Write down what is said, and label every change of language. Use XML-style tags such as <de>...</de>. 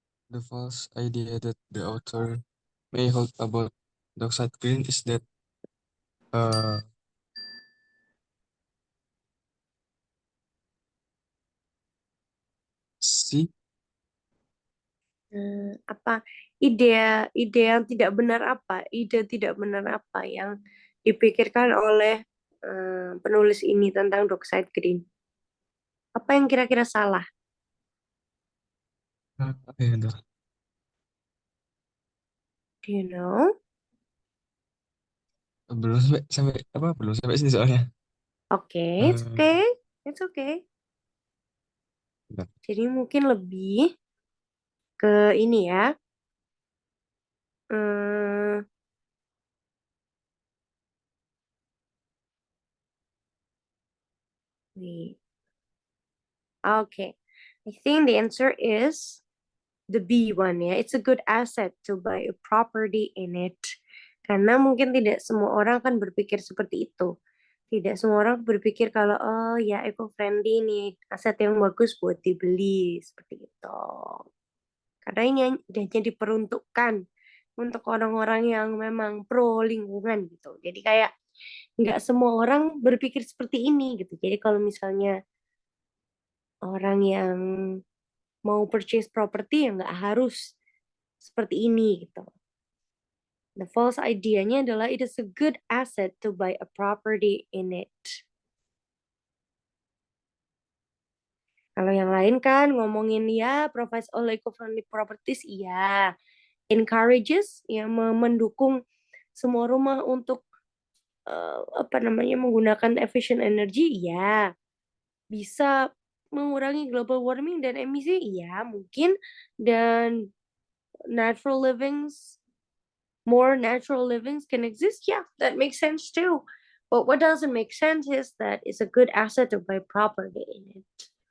<en>The false idea that the author may hold about dockside green is that C.</en> <id>Apa ide yang tidak benar apa? Ide tidak benar apa yang dipikirkan oleh penulis ini tentang dockside green? Apa yang kira-kira salah? Apa ya, Dok?</id> <en>Do you know?</en> <id>Belum sampai sini soalnya.</id> <en>Oke, it's okay. It's okay.</en> <id>Bentar. Jadi mungkin lebih ke ini ya.</id> <en>Hmm, wait. Okay. I think the answer is the B one ya. It's a good asset to buy a property in it.</en> <id>Karena mungkin tidak semua orang kan berpikir seperti itu. Tidak semua orang berpikir kalau oh ya eco-friendly nih, aset yang bagus buat dibeli seperti itu. Karena ini hanya diperuntukkan untuk orang-orang yang memang pro lingkungan gitu. Jadi kayak nggak semua orang berpikir seperti ini gitu. Jadi kalau misalnya orang yang mau</id> <en>purchase property</en> <id>ya nggak harus seperti ini gitu.</id> <en>The false idea-nya</en> <id>adalah</id> <en>it is a good asset to buy a property in it.</en> <id>Kalau yang lain kan ngomongin ya</id> <en>provides all eco-friendly properties,</en> <id>iya.</id> <en>Encourages,</en> <id>ya mendukung semua rumah untuk menggunakan</id> <en>efficient energy,</en> <id>iya. Bisa mengurangi global warming dan emisi, iya mungkin. Dan</id> <en>natural livings, more natural livings can exist, yeah, that makes sense too. But what doesn't make sense is that it's a good asset to buy property in it.</en>